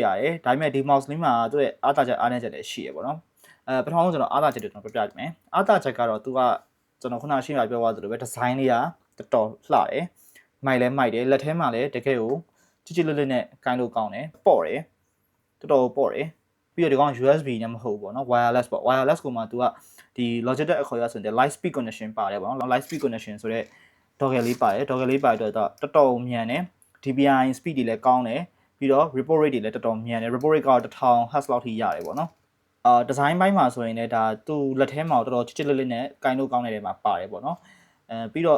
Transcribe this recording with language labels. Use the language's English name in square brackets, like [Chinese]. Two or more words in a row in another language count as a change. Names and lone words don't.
[Burmese] ရတယ်ဒါပေမဲ့ဒီ mouse လေးမှာသူ့ရဲ့အားသာချက်အားနည်းချက်လည်းရှိရပေါ့နော်ပထမဆုံးကျွန်တော်အားသာချက်တွေကျွန်တော်ပြပြမယ်အားသာချက်ကတော့သူကကျွန်တော်ခုနရှင်းပြပြောသွားသလိုပဲ design လေးကတော်တော်လှတယ်မိုက်လဲမိုက်တယ်လက်ထဲမှာလည်းတကယ်ကိုကြည်ကြည်လစ်လစ်နဲ့ကိုင်းလို့ကောင်းတယ်ပေါ့တယ်တော်တော်ပေါ့တယ်ပြီးတော့ဒီကောင် USB နဲ့မဟုတ်ဘူးပေါ့နော် wireless ပေါ့ wireless ကိုမှသူကဒီ Logitech အခေါ်ရဆိုတဲ့ [English] light speed connection [Burmese] ပါတယ်ပေါ့နော် [English] light speed connection [Burmese] ဆိုတဲ့ dongle လေးပါတယ် dongle လေးပါတော့တော်တော်မြန်တယ် [English] DPI speed [Burmese] တွေလည်းကောင်းတယ်ပြီးတော့ [English] report rate [Burmese] တွေလည်းတော်တော်မြန်တယ် [English] report rate [Burmese] က1000 Hz လောက်ထိရတယ်ပေါ့နော်design ဘိုင်းမှာဆိုရင်လည်းဒါသူ့လက်ထဲမှာတော်တော်ချစ်ချစ်လစ်လစ်နဲ့ကိုင်းလို့ကောင်းတဲ့နေရာမှာပါတယ်ပေါ့နော်ပြီးတော့